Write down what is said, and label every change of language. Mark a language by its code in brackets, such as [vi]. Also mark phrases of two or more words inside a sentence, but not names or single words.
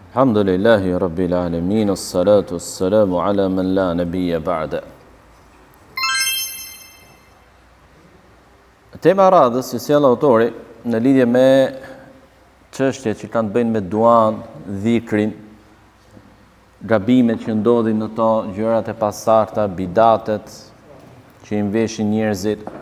[ar] الحمد لله رب العالمين الصلاة السلام على من لا نبي بعد. [sq] Tema radhës që sjell autori në lidhje me çështjet që kanë të bëjnë me duan, dhikrin, gabimet që ndodhin në to, gjërat e pasarta, bidatet që i veshin njerëzit.